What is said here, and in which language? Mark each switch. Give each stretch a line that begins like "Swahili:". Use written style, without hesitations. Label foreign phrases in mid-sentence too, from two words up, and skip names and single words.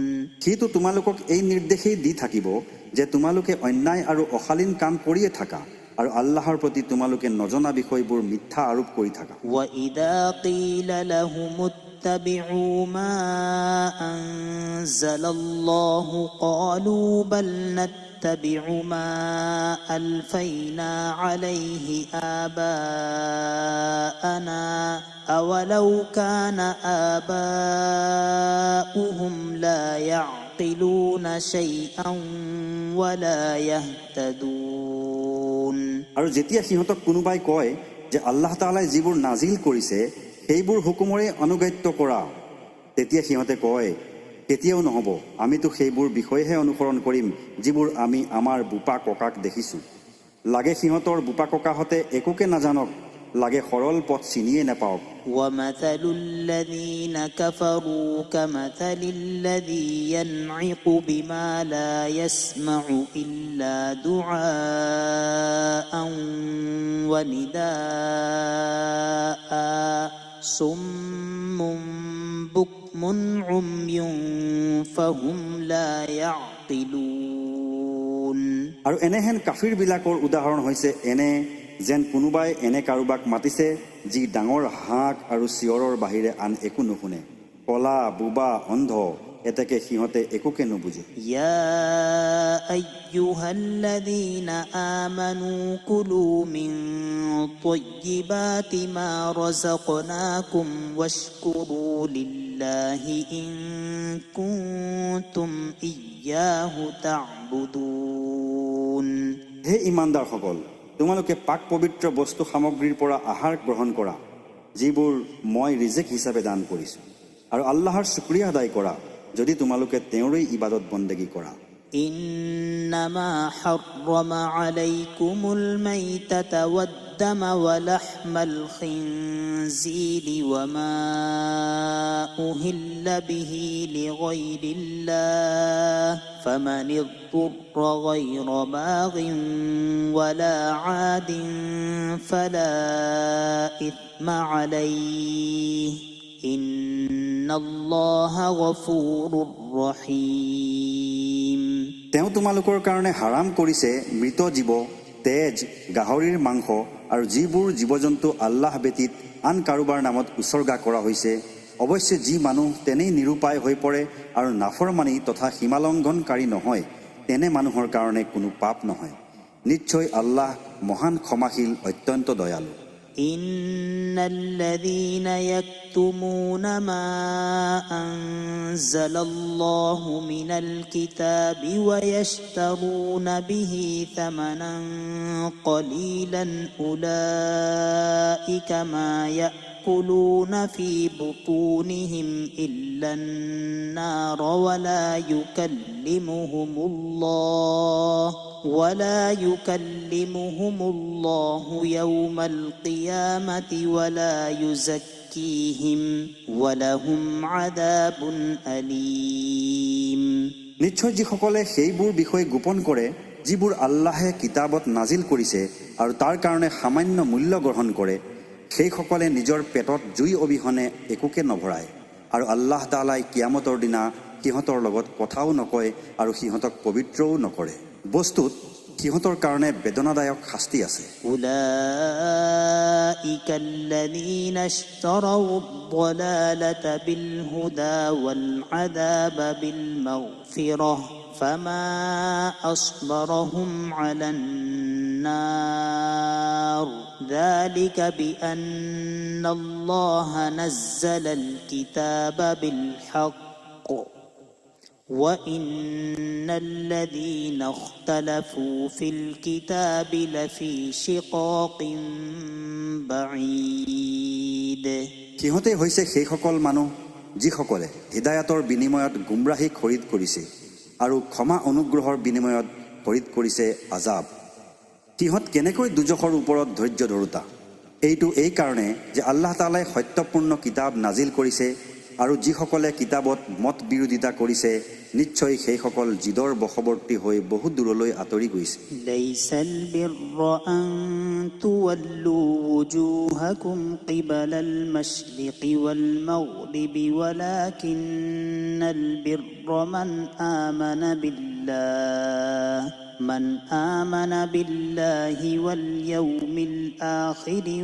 Assamese: সিটো তোমালোকক এই নিৰ্দেশেই দি থাকিব যে তোমালোকে অন্যায় আৰু অশালীন কাম কৰিয়ে থাকা আৰু আল্লাহৰ প্ৰতি তোমালোকে নজনা বিষয়বোৰ মিথ্যা আৰোপ কৰি থাকা
Arabic: وإذا قيل لهم اتبعوا ما أنزل الله قالوا بل نتبع ما ألفينا عليه آباءنا أولو كان آباؤهم لا يعقلون شيئا ولا يهتدون
Assamese: আৰু যেতিয়া সিহঁতক কোনোবাই কয় যে আল্লাহ তাআলাই যিবোৰ নাজিল কৰিছে সেইবোৰ হুকুমৰে অনুগত্য কৰা তেতিয়া সিহঁতে কয় কেতিয়াও নহ'ব আমিতো সেইবোৰ বিষয়েহে অনুসৰণ কৰিম যিবোৰ আমি আমাৰ বোপা ককাক দেখিছোঁ লাগে সিহঁতৰ বোপা ককাহঁতে একোকে নাজানক লাগে সৰল পথ চিনিয়ে নাপাওক।
Arabic: ومثل الذين كفروا كمثل الذي ينعق بما لا يسمع إلا دعاء ونداء صم بكم عمي فهم لا يعقلون.
Assamese: আৰু এনেহেন কাফিৰবিলাকৰ উদাহৰণ হৈছে এনে যেন কোনোবাই এনে কাৰোবাক মাতিছে যি ডাঙৰ হাক আৰু চিঞৰৰ বাহিৰে আন একো নুশুনে। কলা বুবা অন্ধ এতেকে সিহঁতে একোকে নুবুজে।
Arabic: يا أيها الذين آمنوا كلوا من طيبات ما رزقناكم واشكروا لله إن كنتم إياه تعبدون.
Assamese: হে ইমানদাৰসকল, তোমালোকে পাক পবিত্ৰ বস্তু সামগ্ৰীৰ পৰা আহাৰ গ্ৰহণ কৰা যিবোৰ মই ৰিজেক হিচাপে দান কৰিছোঁ, আৰু আল্লাহৰ শুক্ৰিয়া আদায় কৰা যদি তোমালোকে তেওঁৰেই ইবাদত বন্দেগী কৰা।
Arabic: إنما حرم عليكم الميتة والدم ولحم الخنزير وما أهل به لغير الله فمن اضطر غير باغ ولا عاد فلا إثم عليه إن الله غفور رحيم.
Assamese: তেওঁ তোমালোকৰ কাৰণে হাৰাম কৰিছে মৃত জীৱ, তেজ, গাহৰিৰ মাংস আৰু যিবোৰ জীৱ জন্তু আল্লাহ ব্যতীত আন কাৰোবাৰ নামত উচৰ্গা কৰা হৈছে। অৱশ্যে যি মানুহ তেনেই নিৰুপায় হৈ পৰে আৰু নাফৰমানি তথা সীমালংঘনকাৰী নহয়, তেনে মানুহৰ কাৰণে কোনো পাপ নহয়। নিশ্চয় আল্লাহ মহান ক্ষমাশীল, অত্যন্ত দয়ালু।
Arabic: إن الذين يكتمون ما أنزل الله من الكتاب ويشترون به ثمنا قليلا أولئك ما يأكلون في بطونهم إلا النار ولا يكلمهم الله يوم القيامة ولا يزكيهم ولهم عذاب أليم.
Assamese: নিশ্চয় যিসকলে সেইবোৰ বিষয় গোপন কৰে যিবোৰ আল্লাহে কিতাবত নাজিল কৰিছে আৰু তাৰ কাৰণে সামান্য মূল্য গ্ৰহণ কৰে, সেইসকলে নিজৰ পেটত জুই অবিহনে একোকে নভৰায়, আৰু আল্লাহ তাআলাই কিয়ামতৰ দিনা সিহঁতৰ লগত কথাও নকয় আৰু সিহঁতক পবিত্ৰও নকৰে। বস্তুত সিহঁতৰ কাৰণে বেদনাদায়ক শাস্তি আছে।
Arabic: أولئك الذين اشتروا الضلالة بالهدى والعذاب بالمغفرة فما أصبرهم على النار ذلك بأن الله نزل الكتاب بالحق وإن الذين اختلفوا في الكتاب لفي شقاق بعيد.
Assamese: সিহঁতে হৈছে সেইসকল মানুহ যিসকলে হিদায়াতৰ বিনিময়ত গুমৰাহী খৰিদ কৰিছে আৰু ক্ষমা অনুগ্ৰহৰ বিনিময়ত খৰিদ কৰিছে আজাব। সিহঁত কেনেকৈ দুজখৰ ওপৰত ধৈৰ্য ধৰোতা? এইটো এই কাৰণে যে আল্লাহ তাআলাই সত্যপূৰ্ণ কিতাপ নাজিল কৰিছে, আৰু যিসকলে কিতাপত মত বিৰোধিতা কৰিছে নিশ্চয় সেইসকল জিদৰ বশৱৰ্তী হৈ বহু দূৰলৈ আঁতৰি গৈছে।
Arabic: ليس البر أن تولوا وجوهكم قبل المشرق والمغرب ولكن البر من آمن بالله واليوم الآخر